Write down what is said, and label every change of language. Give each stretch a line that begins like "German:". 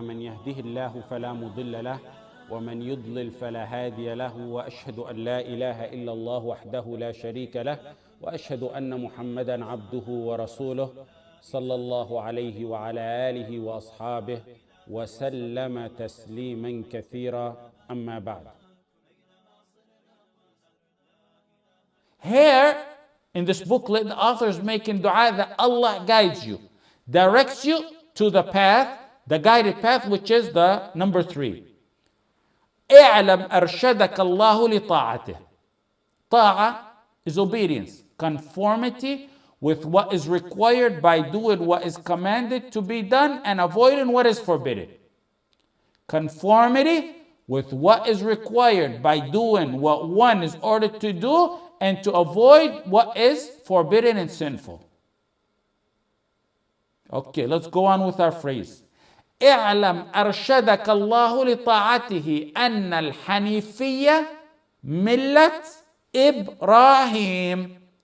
Arabic: من يهده الله فلا مضل له ومن يضلل فلا هادي له، وأشهد أن لا إله إلا الله وحده لا شريك له، وأشهد أن محمدا عبده ورسوله صلى الله عليه وعلى آله وأصحابه وسلم تسليما كثيرا. أما بعد.
English: Here in this booklet, the author is making dua that Allah guides you, directs you to the path, the guided path, which is the number 3.
Arabic: اعلم أرشدك الله لطاعته.
English: طاعة is obedience, conformity with what is required by doing what is commanded to be done and avoiding what is forbidden. Conformity with what is required by doing what one is ordered to do and to avoid what is forbidden and sinful. Okay, let's go on with our phrase.
Arabic: اعلم أرشدك الله لطاعته أن الحنيفية ملة إبراهيم.